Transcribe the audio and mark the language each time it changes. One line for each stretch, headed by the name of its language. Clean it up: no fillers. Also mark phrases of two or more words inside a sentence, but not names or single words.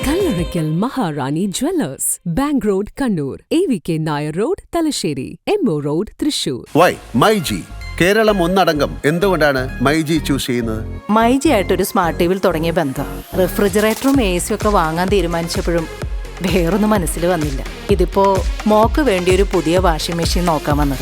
English: Miracle Maharani Jewellers, Bank Road, Kannur, AVK Nair Road, Talasheri, Emmo Road, Thrissur.
Malayalam: വൈ മൈജി കേരളം ഒന്നടങ്കം എന്തുകൊണ്ടാണ് മൈജി ചൂസ് ചെയ്യുന്നത്? മൈജി ആയിട്ടൊരു
English: smart TV
Malayalam: തുടങ്ങിയ ബന്ധം റെഫ്രിജറേറ്ററും AC ഒക്കെ വാങ്ങാൻ തീരുമാനിച്ചപ്പോഴും വേറൊന്നും മനസ്സിൽ വന്നില്ല. ഇതിപ്പോ മോക്ക് വേണ്ടി ഒരു പുതിയ
English: washing machine
Malayalam: നോക്കാൻ വന്നത്.